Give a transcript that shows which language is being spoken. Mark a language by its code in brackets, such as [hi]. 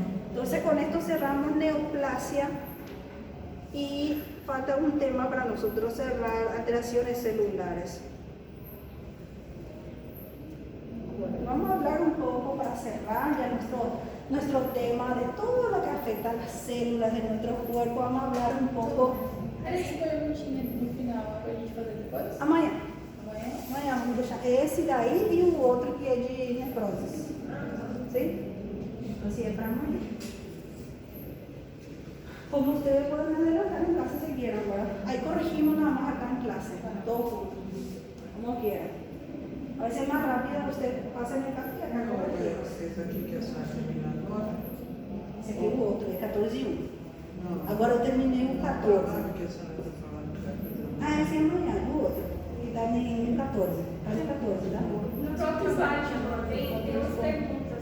[es] Entonces con esto cerramos neoplasia y falta un tema para nosotros cerrar, alteraciones celulares. Bueno, vamos a hablar un poco para cerrar ya nuestro tema de todo lo que afecta a las células de nuestro cuerpo. Vamos a hablar un poco. [pt] Peraí, escolher um time no final pra gente fazer depois? Amanhã. Amanhã? Amanhã vamos deixar esse daí e o outro que é de necrose. [es] ¿Sí? Entonces es para [pt] amanhã. [es] Como ustedes pueden adelantar en casa si quieren, ¿verdad? Ahí corregimos nada más acá en clase, todos juntos, como quieran. A veces más rápido usted pasa en el café y acá corregimos. [pt] Esse aqui que a senhora terminou agora? Esse aqui é o outro, é 14 e 1. Não. Agora eu terminei o 14. Sabe que a senhora está falando que vai fazer um... Ah, esse é amanhã, o outro. E está em 14. Está em 14, tá? No próprio site tem umas perguntas.